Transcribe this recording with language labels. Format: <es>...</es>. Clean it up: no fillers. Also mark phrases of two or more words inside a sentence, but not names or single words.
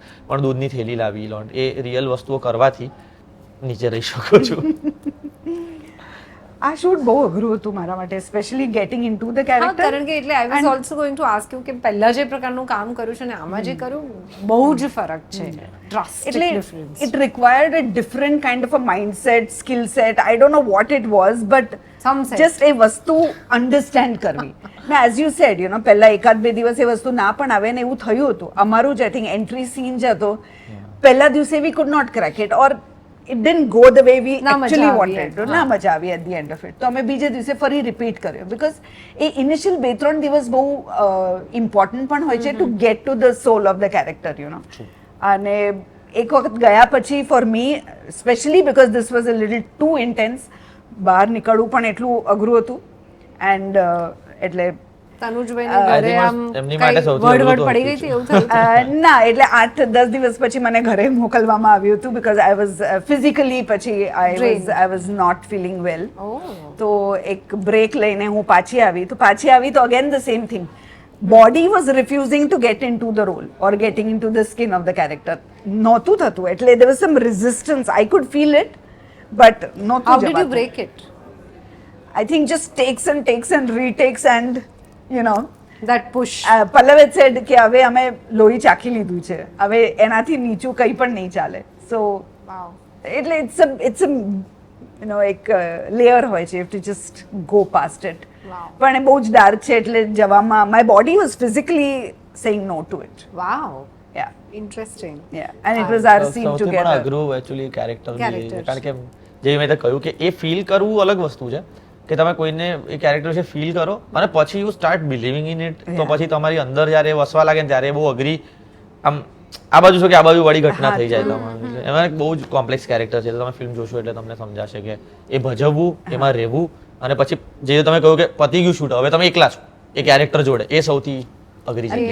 <gu>પણ દૂધની થેલી લાવી, એ રિયલ વસ્તુઓ કરવાથી નીચે રહી શકો છો. આ શૂટ બહુ અઘરું હતું મારા માટે,</gu> <en>specially getting into the character.</en> <gu>કારણ કે એટલે</gu> <en>I was also going to ask you</en> <gu>કે પહેલા જે પ્રકારનું કામ કર્યું છે ને આમાં જે કર્યું, બહુ જ ફરક છે.</gu> <en>drastic difference. It required a different kind of a mindset, skill set. I don't know what it was, but just</en> <gu>એ વસ્તુ અન્ડરસ્ટેન્ડ કરવી. મેં</gu> <en>as you said, you know,</en> <gu>પહેલા 1-2 દિવસ એ વસ્તુ ના પણ આવે ને એવું થયું હતું. અમારું જ</gu> <en>I think entry scene</en> <gu>જ હતો, પહેલા દિવસે</gu> <en>we could not crack it, or it didn't go the way we actually wanted to.</en> <gu>ના મજા આવી</gu> <en>at the end of it.</en> <gu>તો અમે બીજે દિવસે ફરી રિપીટ કર્યો, બીકોઝ એ ઇનિશિયલ 2-3 દિવસ બહુ ઇમ્પોર્ટન્ટ પણ હોય છે</gu> <en>to get to the soul of the character, you know.</en> <gu>અને એક વખત ગયા પછી</gu> <en>for me specially because this was a little too intense,</en> <gu>બહાર નીકળવું પણ એટલું અઘરું હતું. એન્ડ એટલે તનુજભાઈને ઘરે આમ વડ પડી ગઈ હતી એવું થયું? ના, એટલે 8-10 દિવસ પછી મને ઘરે મોકલવામાં આવ્યું હતું, બીકોઝ</gu> <en>I was physically</en> <gu>પછી</gu> <en>I was not feeling well.</en> <gu>તો એક બ્રેક લઈને હું પાછી આવી તો</gu> <en>again the same thing. body was refusing to get in to the role or getting in to the skin of the character.</en> <gu>નહોતું થતું, એટલે</gu> <en>there was some resistance. I could feel it, but નહોતું. How did you break it? I think just takes and retakes and you know that push.</en> <gu>Pallav</gu> <en>had said</en> <gu>કે હવે અમે લોહી ચાખી લીધું છે, હવે એનાથી નીચું કંઈ પણ નહીં ચાલે. સો એટલે</gu> <en>it's a you know</en> <gu>એક લેયર હોય છે,</gu> <en>you have to just go past it.</en> <gu>પણ એ બહુ જ ડાર્ક છે, એટલે જવામાં</gu> <en>my body was physically saying no to it. Wow. Yeah. Interesting. Yeah. And it was our scene</en> <gu>સૌથી</gu> <en>together.</en> <gu>પણ અઘરું એકચ્યુઅલી કેરેક્ટર, કારણ કે જે મેં કહ્યું કે એ ફીલ કરવું અલગ વસ્તુ છે, કે તમે કોઈને એ કેરેક્ટર વિશે ફીલ કરો અને પછી</gu> <en>you start believing in it.</en> <gu>તો પછી તમારી અંદર જ્યારે વસવા લાગે ને ત્યારે બહુ અઘરી, આમ આ બાજુ છો કે આ બાજુ વાળી ઘટના થઈ જાય તમારે. એમાં એક બહુ જ કોમ્પ્લેક્સ કેરેક્ટર છે, તમે ફિલ્મ જોશો એટલે તમને સમજાશે કે એ ભજવવું, એમાં રહેવું, અને પછી જે તમે કહ્યું કે પતી ગયું શૂટ, હવે તમે એકલા છો એ કેરેક્ટર જોડે, એ સૌથી અઘરી છે.</gu>